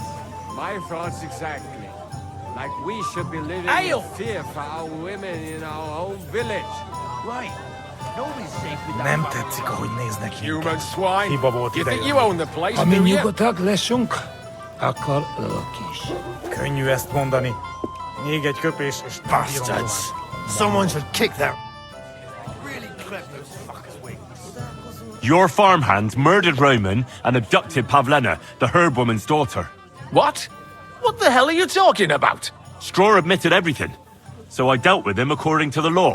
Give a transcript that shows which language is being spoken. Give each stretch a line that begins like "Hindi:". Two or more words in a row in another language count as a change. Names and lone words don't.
English: My thoughts exactly. Like we should be living Ale! in fear for our women in our own village. Right. Nobody's safe with
Hungarian: Nem
English: that.
Hungarian: tetszik, ahogy néznek
English: Human swine.
Hungarian: Hiba volt
English: You think
Hungarian: idejönni.
English: you own the place,
Hungarian: Ha
English: do
Hungarian: mi
English: you?
Hungarian: nyugodtak leszünk, akkor ők is. Könnyű ezt mondani. Még egy köpés és...
English: Bastards! Someone should kick their... Your farmhands murdered Roman and abducted Pavlena, the herb woman's daughter. What? What the hell are you talking about? Straw admitted everything, so I dealt with him according to the law.